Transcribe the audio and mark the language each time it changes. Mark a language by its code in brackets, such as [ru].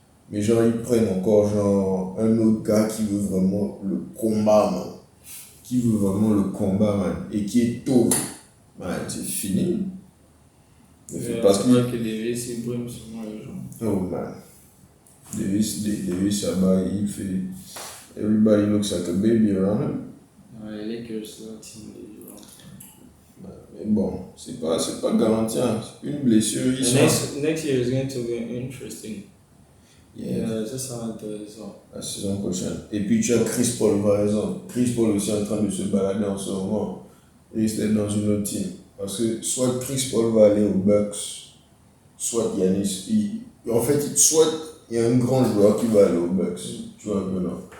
[fr] Mais genre, ils prennent encore genre un autre gars qui veut vraiment le combat, man. Qui veut vraiment le combat, man. Et qui est tôt. Man, c'est fini. Parce que Davis, il brûle sur moi les gens. Oh, man. Davis, là-bas, il fait... [en] Everybody looks like a baby around him. [fr] Ouais, les Lakers, c'est la team des violents. Mais bon, c'est pas garanti. Hein. Une blessure, [en] Next year is going to be interesting. Yeah. [fr] Ça sera intéressant. La saison prochaine. Et puis tu as Chris Paul, par exemple. Chris Paul aussi en train de se balader en ce moment. Il risque d'être dans une autre team. Parce que soit Chris Paul va aller aux Bucks, soit Giannis. En fait, soit il y a un grand joueur qui va aller aux Bucks. Tu vois un peu non.